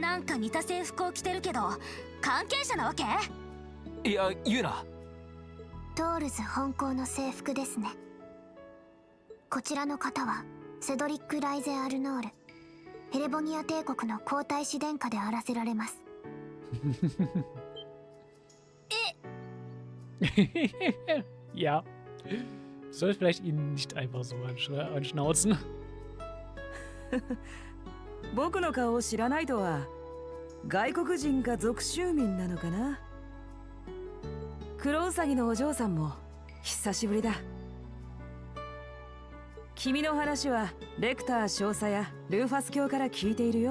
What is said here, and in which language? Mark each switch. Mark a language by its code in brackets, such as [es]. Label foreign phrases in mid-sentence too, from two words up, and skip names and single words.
[ja] なんか似た制服を着てるけど関係者なわけ？いや、言うな。トールズ本校の制服ですね。こちらの方はセドリック・ライゼ・アルノール、エレボニア帝国の皇太子殿下であらせられます。 [de] Ja. Soll ich vielleicht ihn nicht einfach so anschnauzen? [ja] 僕の顔を知らないとは、外国人か属州民なのかな。黒ウサギのお嬢さんも久しぶりだ。君の話はレクター少佐やルーファス卿から聞いているよ。